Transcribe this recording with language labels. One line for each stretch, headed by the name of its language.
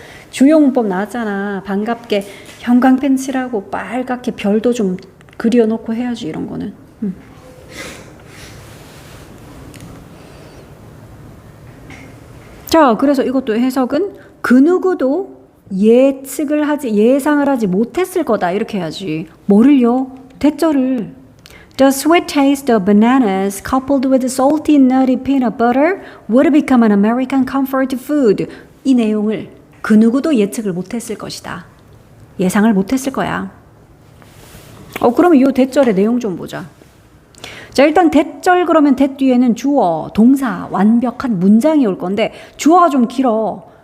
Korean: 주요 문법 나왔잖아. 반갑게 형광펜 칠하고 빨갛게 별도 좀 그려놓고 해야지 이런 거는. 자, 그래서 이것도 해석은 그 누구도 예상을 하지 못했을 거다 이렇게 해야지. 뭐를요? 대절을.
English: The sweet taste of bananas coupled with salty nutty peanut butter would become an American comfort food.
Korean: 이 내용을 그 누구도 예측을 못했을 것이다. 예상을 못했을 거야. 그러면 이 대절의 내용 좀 보자. 자, 일단 대절 그러면 대 뒤에는 주어, 동사, 완벽한 문장이 올 건데 주어가 좀 길어.